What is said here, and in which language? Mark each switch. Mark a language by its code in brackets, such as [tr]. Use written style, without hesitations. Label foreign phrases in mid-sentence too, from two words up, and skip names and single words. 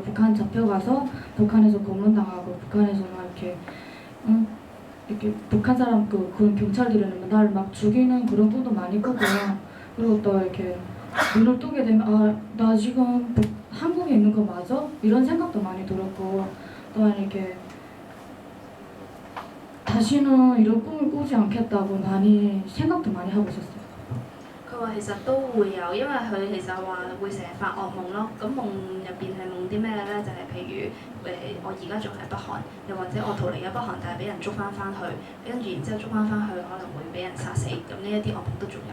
[ko] 북한 잡혀가서 북한에서 고문당하고 북한에서 막 이렇게 북한 사람 그런 경찰들은 날 막 죽이는 그런 꿈도 많이 꾸고요. 그리고 또 이렇게 눈을 뜨게 되면 아 나 지금 한국에 있는 거 맞아? 이런 생각도 많이 들었고 또한 이렇게 다시는 이런 꿈을 꾸지 않겠다고 많이 생각도 많이 하고 있었어요. [yue] 佢話其實都會有，因為佢其實話會成日發惡夢咯。咁夢入邊係夢啲咩咧？就係、譬如我而家仲喺北韓，又或者我逃離咗北韓，但係俾人捉翻去，跟住然之後捉翻去可能會俾人殺死。咁呢一啲惡夢都仲有。